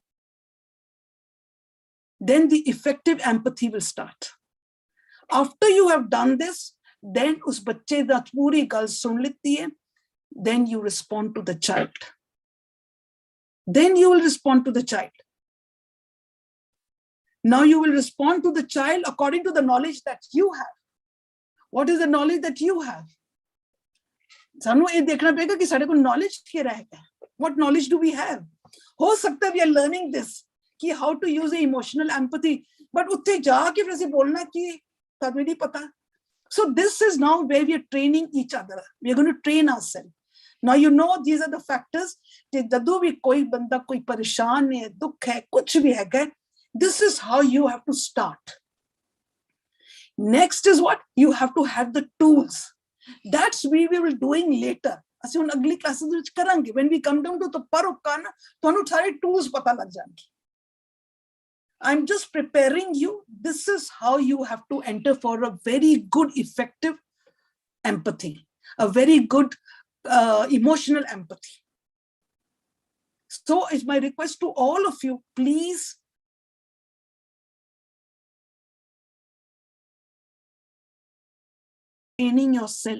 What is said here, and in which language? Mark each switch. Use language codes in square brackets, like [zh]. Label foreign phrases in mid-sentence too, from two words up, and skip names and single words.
[en] Then the effective empathy will start. After you have done this, then [pa] ਉਸ ਬੱਚੇ ਦਾ ਪੂਰੀ ਗੱਲ ਸੁਣ ਲਿੱਤੀ ਹੈ, [en] then you respond to the child. Then you will respond to the child. Now you will respond to the child according to the knowledge that you have. What is the knowledge that you have? [pa] ਸਾਨੂੰ ਯੇ ਦੇਖਣਾ ਪਵੇਗਾ ਕਿ ਸਾਡੇ ਕੋ knowledge ਕਯਾ ਰਹੇਗਾ. [en] What knowledge do we have? [pa] ਹੋ ਸਕਤਾ ਹੈ [en] we are learning this, [pa] ki [en] how to use the emotional empathy, [pa] but ਉੱਤੇ ਜਾ ਕੇ ਫਿਰ ਬੋਲਣਾ ਕਿ ਤਾਡਮੇ ਨਹੀਂ ਪਤਾ. [en] So this is now where we are training each other. We are going to train ourselves. Now you know these are the factors. [pa] ਜਦੋਂ ਭੀ ਕੋਈ ਬੰਦਾ ਕੋਈ ਪਰੇਸ਼ਾਨ ਹੈ, ਦੁੱਖ ਹੈ, ਕੁਛ ਭੀ ਹੈ, [en] this is how you have to start. Next is what? You have to have the tools. That's we will be doing later. [pa] ਅਸੀਂ ਹੁਣ ਅਗਲੀ classes ਵਿੱਚ ਕਰਾਂਗੇ. [en] When we come down to the parokana, [pa] ਤੁਹਾਨੂੰ ਸਾਰੇ tools ਪਤਾ ਲੱਗ ਜਾਣਗੇ. [en] I'm just preparing you. This is how you have to enter for a very good, effective empathy, a very good emotional empathy. So it's my request to all of you, please training yourself.